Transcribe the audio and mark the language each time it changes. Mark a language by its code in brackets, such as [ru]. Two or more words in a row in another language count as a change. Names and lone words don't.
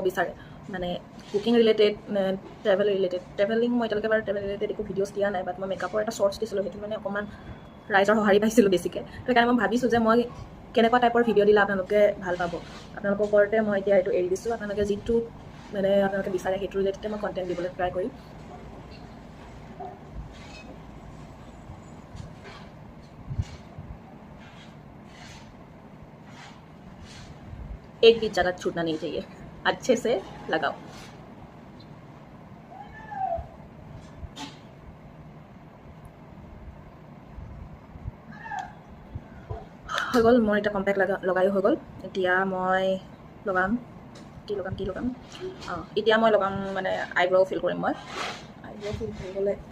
[as] বিচাৰে মানে [en] cooking related travelling [as] মই এতিয়ালৈকে বাৰু [en] travel related [as] একো ভিডিঅ'ছ দিয়া নাই বাট মই মেকআপৰ এটা শ্বৰ্টছ দিছিলোঁ সেইটো মানে অকণমান ৰাইজৰ সঁহাৰি পাইছিলোঁ বেছিকৈ সেইকাৰণে মই ভাবিছোঁ যে মই কেনেকুৱা টাইপৰ ভিডিঅ' দিলে আপোনালোকে ভাল পাব আপোনালোকৰ ওপৰতে মই এতিয়া এইটো এৰি দিছোঁ আপোনালোকে যিটো মানে আপোনালোকে বিচাৰে সেইটো ৰিলেটেডে মই কণ্টেণ্ট দিবলৈ ট্ৰাই কৰিম [hi] एक भी जगह छूटना नहीं चाहिए अच्छे से लगाओ [as] হৈ গ'ল মোৰ এটা কম্পেক্ট লগায়ো হৈ গ'ল এতিয়া মই লগাম এতিয়া মই লগাম মানে [en] eyebrow fill [as] কৰিম মই [en] eyebrow fill [as] কৰিবলৈ